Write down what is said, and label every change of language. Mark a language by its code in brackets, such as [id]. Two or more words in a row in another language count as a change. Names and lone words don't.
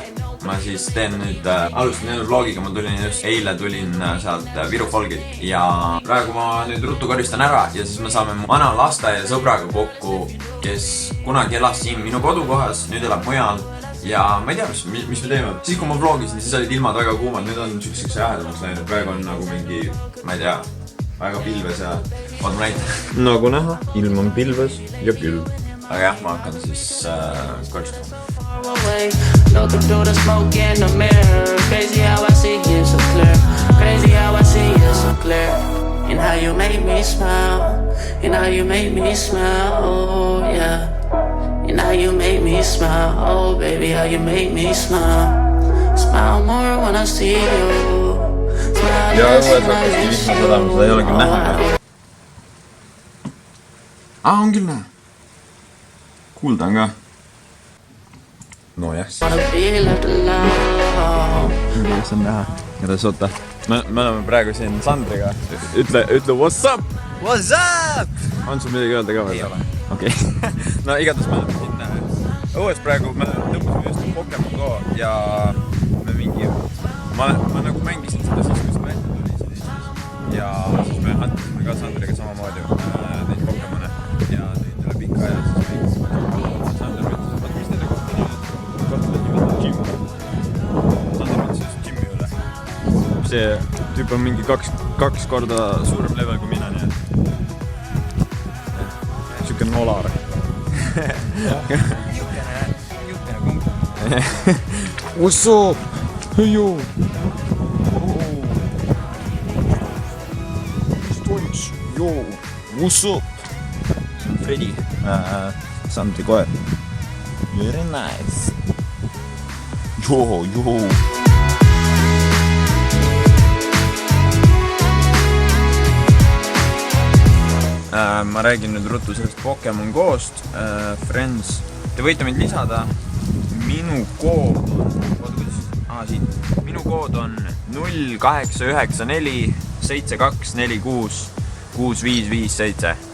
[et] Ma siis teen nüüd, alustan jälle vlogiga, ma tulin just eile sealt Viru Folgilt ja praegu ma nüüd ruttu koristan ära ja siis me saame mu vana lasteaia sõbraga kokku, kes kunagi elas siin minu kodukohas, nüüd elab mujal ja ma ei tea, mis me teeme. Siis kui ma vlogisin, siis olid ilmad väga kuumad, nüüd on siukseks jahedamaks läinud, praegu on nagu mingi, ma ei tea, väga pilves ja vaatame näite. Nagu näha, ilm on pilves ja külm. Aga jah, ma hakkan siis koristama. [en] Looking through the smoke in the mirror. Crazy how I see you so clear. Crazy how I see you so clear. And how you make me smile. And how you make me smile. Oh yeah. And how you make me smile. Oh baby, how you make me smile. Smile more when I see you. Smile less when I miss you. [et] Seda ei ole küll näha. On küll näha. Kuulda on ka. No jah. Mis on näha? Kuidas oota? Me oleme praegu siin Sandriga. Ütle [en] what's up? What's up? [et] On sul midagi öelda ka veel? Ei ole. Okei. No igatahes me oleme siin õues praegu, me tõmbasime just Pokemon Go ja me mingi... Ma nagu mängisin seda siis, kui see välja tuli siin Eestis. Ja siis me hantasime ka Sandriga samamoodi neid Pokemone ja nüüd üle pika aja siis mängisime. Sander võttis, mis teile kohta nüüd? See tüüp on mingi kaks korda suurem level kui mina, nii et siuke nolar. Jukene kumb. [en] What's up? Hey yo! [et] Mis toimus? [en] Yo! What's up? [et] See on Freddy, Sandri koer. [en] Very nice. Joo! [et] Ma räägin nüüd ruttu sellest Pokemon Go'st, Friends. Te võite mind lisada. Minu kood on 0894 7246 6557.